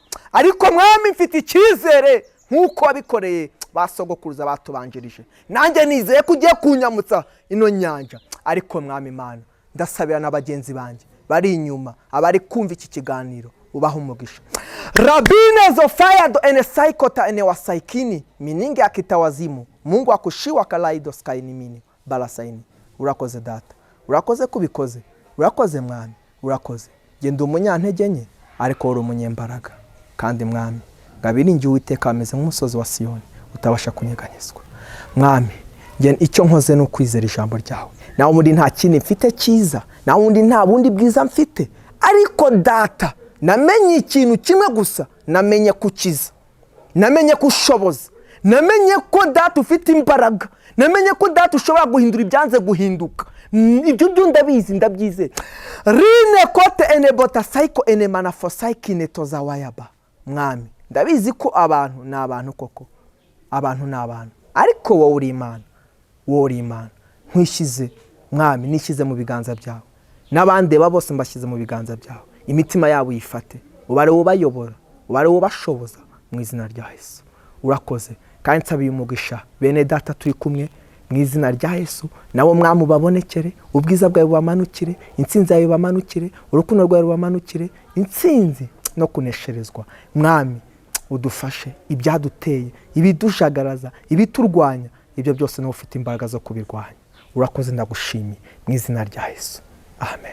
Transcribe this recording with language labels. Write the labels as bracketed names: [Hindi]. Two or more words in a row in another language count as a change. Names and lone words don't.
[Kinyarwanda] Ariko Mwami mfite icyizere nk'uko wabikoreye basogokuruza batubanjirije. Nanjye nizeye ko ugiye kunyamutsa ino nyanja. Ariko Mwami Imana, ndasabira n'abagenzi banjye bari inyuma, abari kumva iki kiganiro, ubaha umugisha. Rabine zo fire do ene saikota ene wasaikini miningi akitawazimu. Mungu akushiwa kalaido skaini mini balasaini. Urakoze data, urakoze kubikoze, urakoze Mwami, urakoze. Genda umunyantege nke, ariko uri umunyembaraga. Kandi Mwami, ngabiringiye Uwiteka ameze nk'umusozi wa Siyoni utabasha kunyeganyezwa. Mwami, nge icyo nkoze no kwizera ijambo ryawe. Nawe muri nta kindi mfite cyiza, nawe undi nta bundi bwiza mfite. Ariko data, namenye ikintu kimwe gusa, namenye kukiza, namenye kushoboza, namenye ko data ufite imbaraga, namenye ko data ushobora guhindura ibyanze guhinduka, ibyo byo ndabizi ndabyize rine kote ene bota psycho ene manafosike netoza wayaba mwami ndabizi ko abantu ni abantu koko abantu ni abantu ariko wowe uri Imana nkwishize mwami nishize mu biganza byawe n'abandi bose mbashyize mu biganza byawe imitima yabo yifate ubare ubayobora ubare ubashoboza mu izina rya Yesu urakoze kandi nsabiye umugisha bene data turi kumwe mu izina rya Yesu nabo mwami babonekere ubwiza bwawe bubamanukire intsinzi yawe bamanukire urukundo rwawe rubamanukire intsinzi no kunesherezwa mwami udufashe ibyaduteye ibidushagaraza ibiturwanya ibyo byose no ufite imbaraga zo kubirwanya urakoze ndagushimiye mu izina rya Yesu amen.